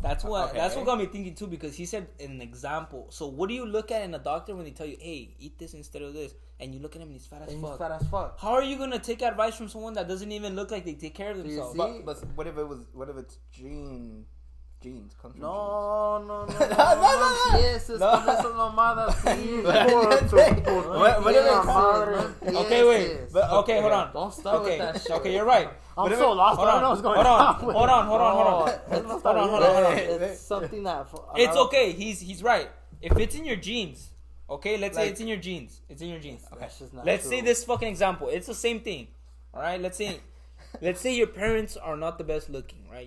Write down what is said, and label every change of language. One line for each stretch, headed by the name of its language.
English: That's what got me thinking too, because he said an example. So what do you look at in a doctor when they tell you, hey, eat this instead of this, and you look at him and he's fat as fuck. How are you gonna take advice from someone that doesn't even look like they take care of themselves? But what if it's genes comes from No.
Spanish: Empieces con esas mamadas.
English: Okay, wait. Okay, hold on. Don't start with that shit. Okay, you're right. I'm so lost. I don't know what's going on. Hold on. It's something that. It's okay. He's right. If it's in your genes, okay. Let's say it's in your genes. It's in your genes. Okay. Let's say this fucking example. It's the same thing. All right. Let's say your parents are not the best looking, right?